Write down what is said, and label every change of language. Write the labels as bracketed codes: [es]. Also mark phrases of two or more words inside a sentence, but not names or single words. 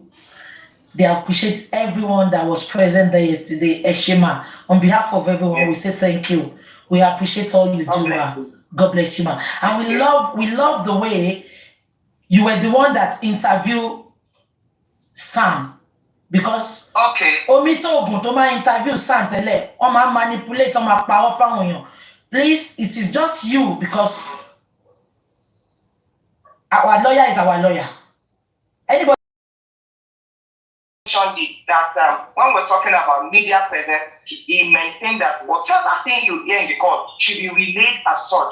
[en] They appreciate everyone that was present there yesterday. Eshima, on behalf of everyone, we say thank you. We appreciate all you do, ma. God bless you, ma. And we love the way you were the one that interviewed Sam. [yo] Because Omito Ogun to ma interview Sam tele, o ma manipulate, o ma parọ́ fáwọn èèyàn. Please, it is just you because our lawyer is our lawyer. Anybody that when we're talking about media presence, he maintained that whatever thing you hear in the court should be relayed as such.